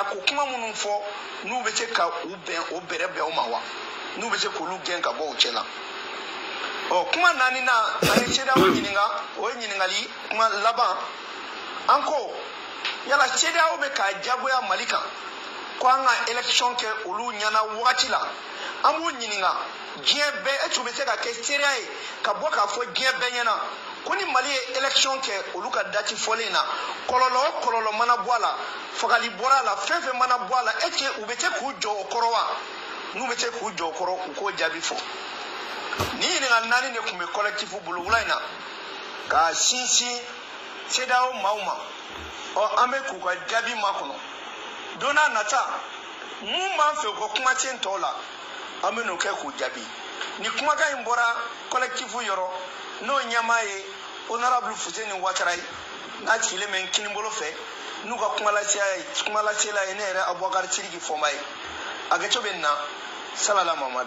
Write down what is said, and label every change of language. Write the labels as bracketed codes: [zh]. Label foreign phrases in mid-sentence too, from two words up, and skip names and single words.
[bm] ko kuma minnu fɔ n'u bɛ se ka u bɛrɛ bɛn o ma wa n'u bɛ se k'olu gɛn ka bɔ u cɛ la kuma naaninan an ye CEDEAO ɲininka o ye ɲininkali kuma laban an ko yala CEDEAO bɛ ka jagoya Mali kan ko an ka élection kɛ olu ɲɛna wagati la an b'u ɲininka diɲɛ bɛɛ [fr] est-ce que [bm] u bɛ se ka kɛ seereya ye ka bɔ k'a fɔ diɲɛ bɛɛ ɲɛna ko ni Mali ye élection kɛ olu ka date fɔlen na kɔlɔlɔ o kɔlɔlɔ mana bɔ a la fagali bɔra a la fɛn fɛn mana bɔ a la [fr] est-ce que [bm] u bɛ se k'u jɔ o kɔrɔ wa n'u bɛ se k'u jɔ o kɔrɔ u k'o jaabi fɔ ni ɲininka naani de tun bɛ collectif bolo wula in na ka sinsin CEDEAO maaw ma an bɛ k'u ka jaabi makɔnɔ don n'a nata mun b'an fɛ u ka kumasen tɔw la an bɛ n'o kɛ k'u jaabi ni kumakan in bɔra collectif yɔrɔ n'o ɲɛmaa ye honorable Fuseni Ouattara ye n'a sigilen bɛ Kinibolo fɛ n'u ka kumalasela ye ne yɛrɛ Abubakar Sidiki Fɔnba ye a kɛcogo bɛ nin na Salala Mamadu.